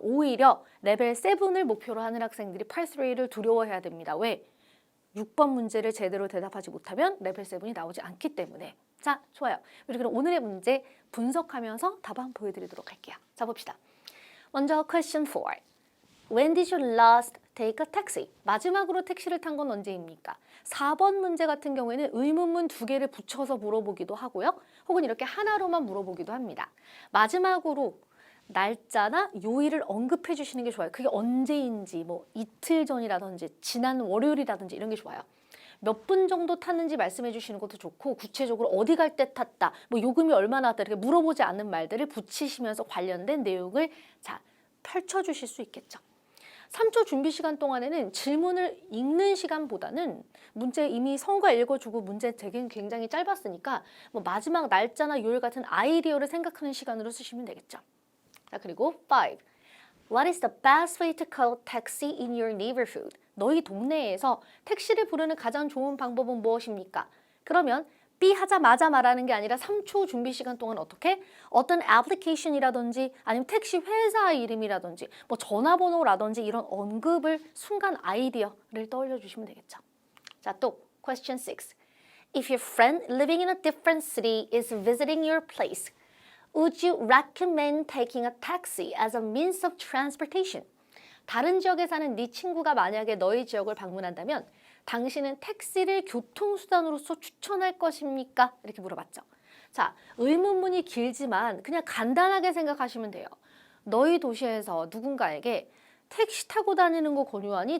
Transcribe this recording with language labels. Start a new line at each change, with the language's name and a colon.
Korean: 오히려 레벨 7을 목표로 하는 학생들이 Part 3를 두려워해야 됩니다. 왜? 6번 문제를 제대로 대답하지 못하면 레벨 7이 나오지 않기 때문에. 자, 좋아요. 우리 그럼 오늘의 문제 분석하면서 답 한번 보여드리도록 할게요. 자, 봅시다. 먼저 question 4.
English: When did you last take a taxi?
Korean: 마지막으로 택시를 탄 건 언제입니까? 4번 문제 같은 경우에는 의문문 2개를 붙여서 물어보기도 하고요. 혹은 이렇게 하나로만 물어보기도 합니다. 마지막으로 날짜나 요일을 언급해 주시는 게 좋아요. 그게 언제인지, 뭐 이틀 전이라든지 지난 월요일이라든지 이런 게 좋아요. 몇 분 정도 탔는지 말씀해 주시는 것도 좋고 구체적으로 어디 갈 때 탔다, 뭐 요금이 얼마나 왔다 이렇게 물어보지 않는 말들을 붙이시면서 관련된 내용을 자 펼쳐 주실 수 있겠죠. 3초 준비 시간 동안에는 질문을 읽는 시간보다는 문제 이미 성과 읽어주고 문제 되게 굉장히 짧았으니까 뭐 마지막 날짜나 요일 같은 아이디어를 생각하는 시간으로 쓰시면 되겠죠. 자, 그리고 5.
English: What is the best way to call taxi in your neighborhood?
Korean: 너희 동네에서 택시를 부르는 가장 좋은 방법은 무엇입니까? 그러면 B 하자마자 말하는 게 아니라 3초 준비 시간 동안 어떻게? 어떤 애플리케이션이라든지 아니면 택시 회사 이름이라든지 뭐 전화번호라든지 이런 언급을 순간 아이디어를 떠올려 주시면 되겠죠. 자, 또 question 6.
English: If your friend living in a different city is visiting your place, would you recommend taking a taxi as a means of transportation?
Korean: 다른 지역에 사는 네 친구가 만약에 너희 지역을 방문한다면 당신은 택시를 교통수단으로서 추천할 것입니까? 이렇게 물어봤죠. 자, 의문문이 길지만 그냥 간단하게 생각하시면 돼요. 너희 도시에서 누군가에게 택시 타고 다니는 거 권유하니?